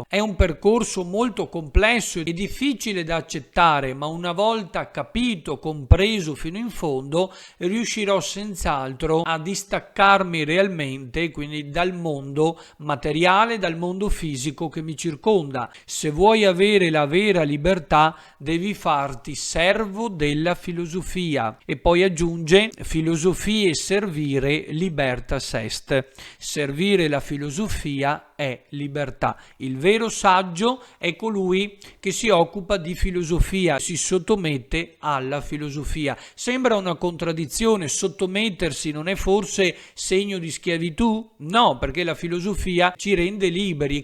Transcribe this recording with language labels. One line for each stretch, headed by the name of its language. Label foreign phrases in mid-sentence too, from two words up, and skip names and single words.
Italian: È un percorso molto complesso e difficile da accettare, ma una volta capito, compreso fino in fondo, riuscirò senz'altro a distaccarmi realmente, quindi dal mondo materiale, dal mondo fisico che mi circonda. Se vuoi avere avere la vera libertà devi farti servo della filosofia. E poi aggiunge:
Latin: filosofia e servire libertas est.
Italian: Servire la filosofia è libertà. Il vero saggio è colui che si occupa di filosofia, si sottomette alla filosofia. Sembra una contraddizione, sottomettersi non è forse segno di schiavitù? No, perché la filosofia ci rende liberi.